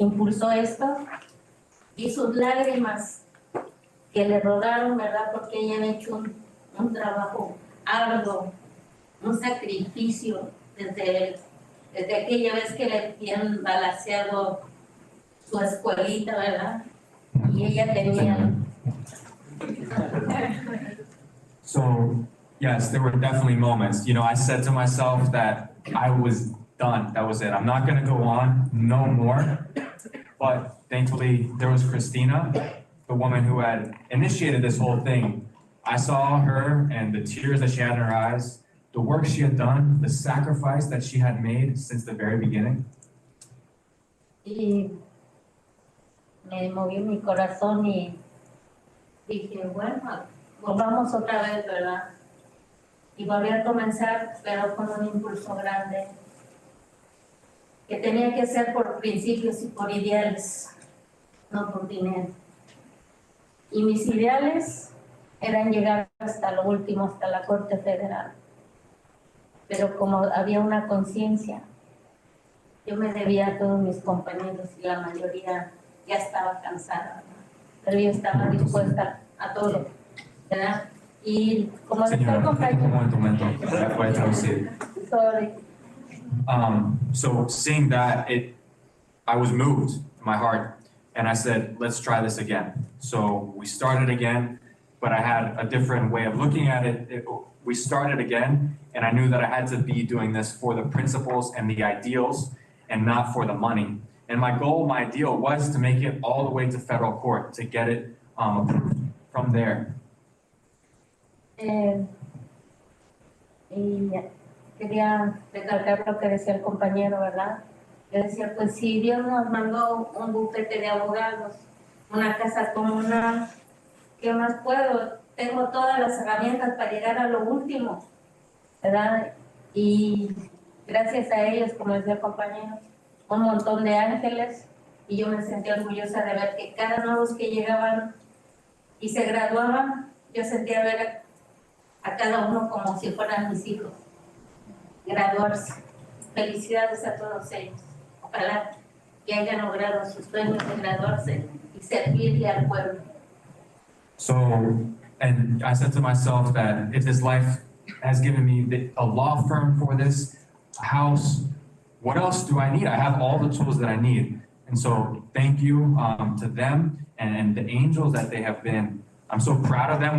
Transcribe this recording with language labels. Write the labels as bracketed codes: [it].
[es] impulsó esto y sus lágrimas que le rodaron, ¿verdad? Porque ella ha hecho un trabajo arduo, un sacrificio desde aquella vez que le habían balaceado su escuelita, ¿verdad? Y ella tenía... [en] So, yes, there were definitely moments. You know, I said to myself that I was done. That was it. I'm not going to go on, no more. But thankfully, there was Christina, the woman who had initiated this whole thing. I saw her and the tears that she had in her eyes, the work she had done, the sacrifice that she had made since the very beginning. [es] Y me movió mi corazón y dije, bueno, volvamos otra vez, ¿verdad? Y volví a comenzar, pero con un impulso grande, que tenía que ser por principios y por ideales, no por dinero. Y mis ideales eran llegar hasta lo último, hasta la Corte Federal. Pero como había una conciencia, yo me debía a todos mis compañeros y la mayoría ya estaba cansada, ¿no? Pero yo estaba dispuesta a todo, ¿verdad? Y como decía el compañero... Un momento. Voy a traducir. [en] Sorry. So seeing that, I was moved in my heart, and I said, let's try this again. So we started again, but I had a different way of looking at it. We started again, and I knew that I had to be doing this for the principles and the ideals, and not for the money. And my goal, my ideal, was to make it all the way to federal court, to get it approved from there. [es] Y quería recalcar lo que decía el compañero, ¿verdad? Yo decía, pues si Dios nos mandó un bufete de abogados, una casa comunal, ¿qué más puedo? Tengo todas las herramientas para llegar a lo último, ¿verdad? Y gracias a ellos, como decía el compañero, un montón de ángeles, y yo me sentí orgullosa de ver que cada nuevo que llegaban y se graduaban, yo sentía ver a cada uno como si fueran mis hijos, graduarse. Felicidades a todos ellos. Ojalá que hayan logrado sus sueños de graduarse y servirle al pueblo. [en] So, and I said to myself that if this life has given me a law firm for this, a house, what else do I need? I have all the tools that I need. And so thank you to them and the angels that they have been. I'm so proud of them.